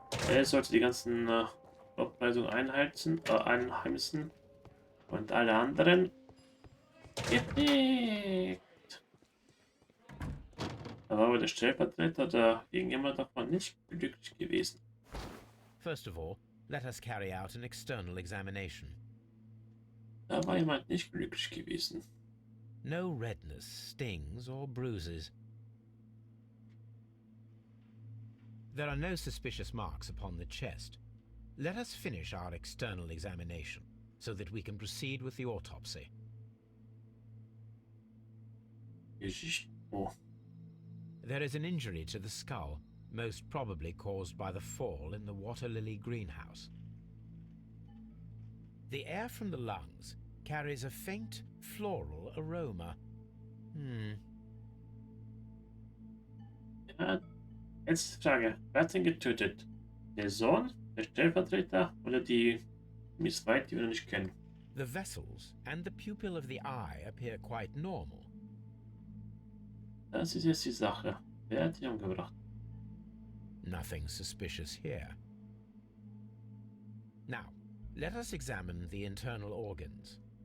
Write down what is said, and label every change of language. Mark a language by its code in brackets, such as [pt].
[de] Er sollte die ganzen Lobpreisungen einheimsen und alle anderen gepickt. Da war aber der Stellvertreter oder irgendjemand davon nicht glücklich gewesen. [en] First of all, let us carry out an external examination. [de] Da war jemand nicht glücklich gewesen. [en] No redness, stings, or bruises. There are no suspicious marks upon the chest. Let us finish our external examination, so that we can proceed with the autopsy. Oh. There is an injury to the skull, most probably caused by the fall in the water lily greenhouse. The air from the lungs carries a faint floral aroma. [de] Ja, jetzt Frage. Wer hat ihn getötet? Der Sohn, der Stellvertreter oder die Miss White, die wir noch nicht kennen? [en] The vessels and the pupil of the eye appear quite normal. [de] Das ist jetzt die Sache. Wer hat ihn umgebracht? [en] Nothing suspicious here. Now, let us examine the internal organs.